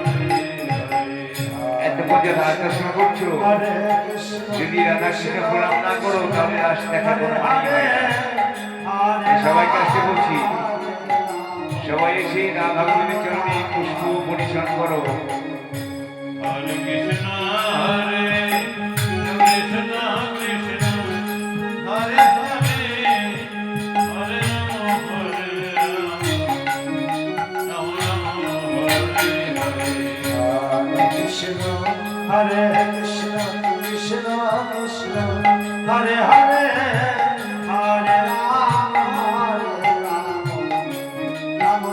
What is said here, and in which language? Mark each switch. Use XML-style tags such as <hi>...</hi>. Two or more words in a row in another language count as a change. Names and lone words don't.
<bn>এতক্ষণ যে রাস দর্শন করছো, যদি রাধা কৃষ্ণ প্রণাম না করো তাহলে রাস দেখা কোনো মানে হয় না। সবাইকে আসতে বলছি। সবাই এসে রাধা গোবিন্দের চরণে পুষ্প পরিশোধন করো।</bn> <sa>হরে কৃষ্ণ হরে কৃষ্ণ কৃষ্ণ হরে হরে, হরে রাম হরে রাম রাম হরে হরে। হরে কৃষ্ণ হরে কৃষ্ণ কৃষ্ণ কৃষ্ণ হরে হরে, হরে রাম হরে রাম রাম</sa>